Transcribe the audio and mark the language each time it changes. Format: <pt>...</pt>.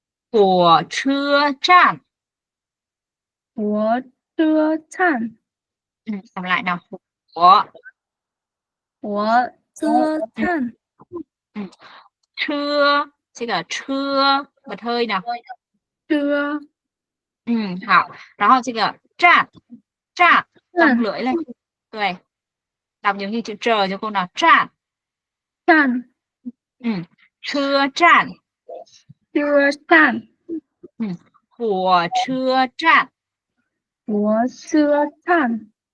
<zh>火车站, 火车站，</zh> <vi>đọc lại nào,</vi> <zh>火火车站，</zh> <vi>trưa,这个 trưa bật hơi nào.</vi> <zh>车好，然后这个站</zh> <vi>cong</vi> <zh>站</zh> <vi>lưỡi lên,</vi> <zh>对，</zh> <vi>đọc giống như chữ trờ cho cô nào,</vi> <zh>站站 trưa站车站火车站火车站</zh>